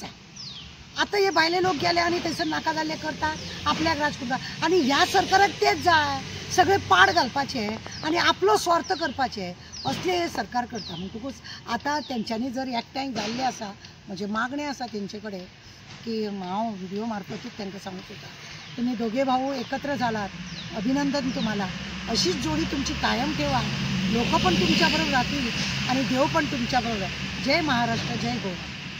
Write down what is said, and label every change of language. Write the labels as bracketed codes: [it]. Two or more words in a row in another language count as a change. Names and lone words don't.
[kok] आतां हे भायले लोक गेले आनी थंयसर नाका जाल्ले करता, आपल्याक राज करता. आनी ह्या सरकाराक तेच जाय, सगळे पाड घालपाचे आनी आपलो स्वार्थ करपाचे, असले हे सरकार करता. म्हणटकूच आतां तेंच्यांनी जर एकठांय जाल्ले आसा, म्हजे मागणें आसा तेंचे कडेन की हांव व्हिडिओ मार्फतूच तांकां सांगूंक सोदता, [mr] तुम्ही दोघे भाऊ एकत्र झालात, अभिनंदन तुम्हाला. अशीच जोडी तुमची कायम ठेवा, लोक पण तुमच्याबरोबर राहतील आणि देव पण तुमच्याबरोबर. जय महाराष्ट्र, जय गोवा.